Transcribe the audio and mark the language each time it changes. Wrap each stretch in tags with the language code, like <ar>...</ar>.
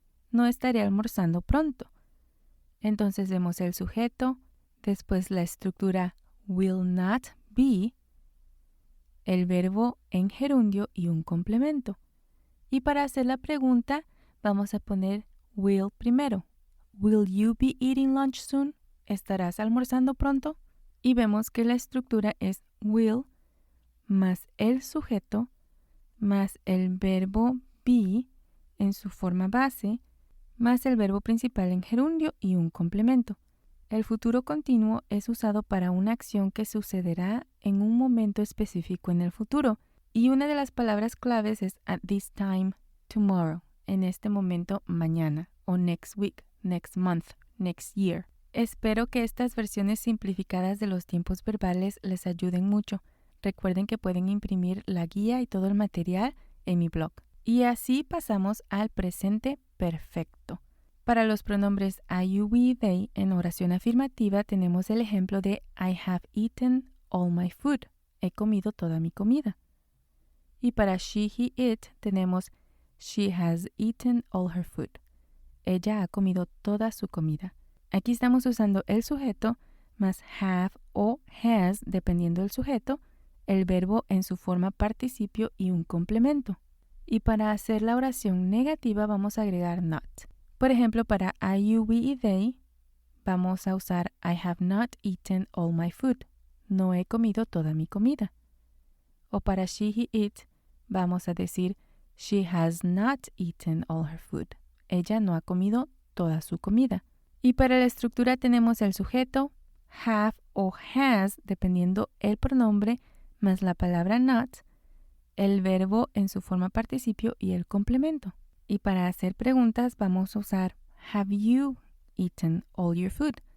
<es>No estaré almorzando pronto. Entonces vemos el sujeto, después la estructura will not be, el verbo en gerundio y un complemento. Y para hacer la pregunta vamos a poner will primero.</es> <en>Will you be eating lunch soon?</en> <es>¿Estarás almorzando pronto? Y vemos que la estructura es will más el sujeto más el verbo be en su forma base más el verbo principal en gerundio y un complemento. El futuro continuo es usado para una acción que sucederá en un momento específico en el futuro. Y una de las palabras claves es at this time, tomorrow, en este momento, mañana, o next week, next month, next year. Espero que estas versiones simplificadas de los tiempos verbales les ayuden mucho. Recuerden que pueden imprimir la guía y todo el material en mi blog. Y así pasamos al presente perfecto. Para los pronombres I, you, we, they en oración afirmativa tenemos el ejemplo de</es> <en>I have eaten all my food.</en> <es>He comido toda mi comida. Y para she, he, it tenemos</es> <en>she has eaten all her food.</en> <es>Ella ha comido toda su comida. Aquí estamos usando el sujeto más have o has, dependiendo del sujeto, el verbo en su forma participio y un complemento. Y para hacer la oración negativa vamos a agregar not. Por ejemplo, para I, you, we y they vamos a usar</es> <en>I have not eaten all my food.</en> <es>No he comido toda mi comida. O para she, he, it vamos a decir</es> <en>she has not eaten all her food.</en> <es>Ella no ha comido toda su comida. Y para la estructura tenemos el sujeto, have o has, dependiendo el pronombre, más la palabra not, el verbo en su forma participio y el complemento. Y para hacer preguntas vamos a usar</es> <en>have you eaten all your food?</en>